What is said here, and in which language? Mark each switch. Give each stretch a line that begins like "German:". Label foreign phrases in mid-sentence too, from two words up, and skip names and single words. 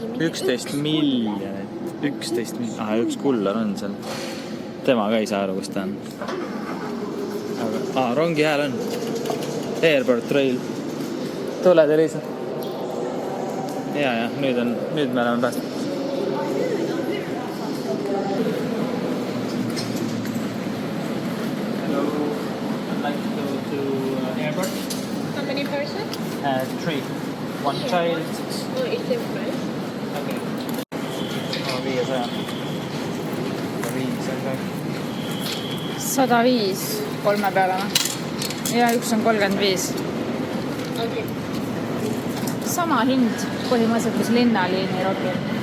Estonian: 11 miljonit. 11 miljonit. Aha, üks kullar on seal. Tema ka ei saa aru, kus ta on. Aga, rongi hääl on. Airport Rail. Tuled, Elisa? Ja, nüüd me oleme päästnud.
English: Hello, I'd like to go to airport. How many person? 3. One child. Oh, it's different. Okay. 500.
Estonian: 105 kolme peale ja üks on 35. Okay. Sama hind põhimõtteliselt, mis linnaliini rongil.